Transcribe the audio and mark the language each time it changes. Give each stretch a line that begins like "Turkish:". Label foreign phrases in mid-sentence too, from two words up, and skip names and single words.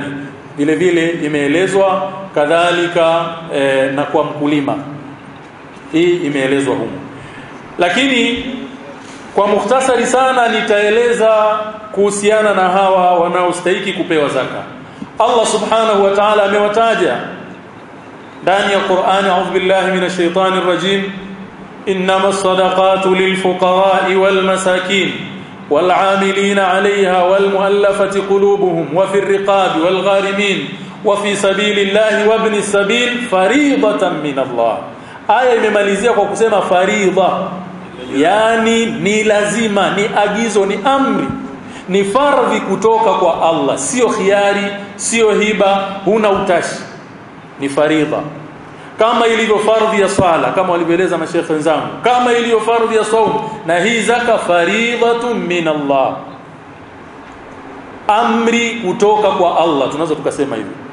Swahili: Vile vile imeelezwa kadhalika na kwa mkulima, hii imeelezwa huko. Lakini kwa mukhtasari sana nitaeleza kuhusiana na hawa wanaostahili kupewa zaka. Allah
Arabic: سبحانه وتعالى
Swahili: amewataja ndani ya Qur'an,
Arabic: أعوذ بالله من الشيطان الرجيم، إنما الصدقات للفقراء والمساكين والعاملين عليها والمؤلفة قلوبهم وفي الرقاب والغارمين وفي سبيل الله وابن السبيل فريضة من الله.
Swahili: Aya imemalizia kwa kusema faridha, yani ni lazima, ni agizo, ni amri, ni fardhi kutoka kwa Allah, sio khiari, sio hiba, huna utashi, ni faridha. Kama ilivyo fardhi ya swala, kama walivyoeleza mashaikh wenzangu, kama ilivyo fardhi ya saum, na hii zaka
Arabic: فريضة من الله,
Swahili: amri kutoka kwa Allah, tunaweza tukasema hivi.